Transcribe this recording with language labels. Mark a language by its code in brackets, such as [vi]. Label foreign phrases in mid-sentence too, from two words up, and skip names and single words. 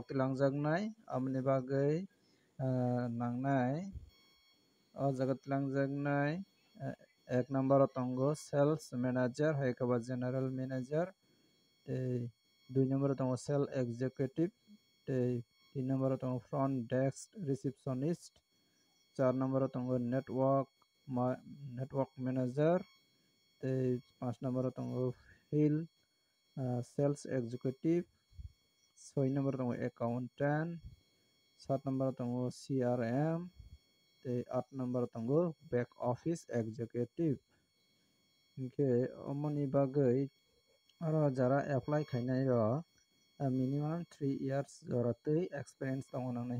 [trp] tilangjaknai amoni bagui nangnai o jaga tilangjaknai ek number o tongo [en] sales manager [trp] hai kaba [en] general manager [trp] tei 2 number o tongo [en] sales executive [trp] tei 3 number o tongo [en] front desk receptionist [trp] 4 number o tongo [en] network manager [trp] tei 5 number o tongo [en] field sales executive [trp] 6 number o tongo accountant 7 number o tongo CRM tei 8 number tongo [en] back office executive [trp] hingke omoni bagui aro jara apply khainai ro [en] minimum 3 years [trp] joratoi experience tongo nangnai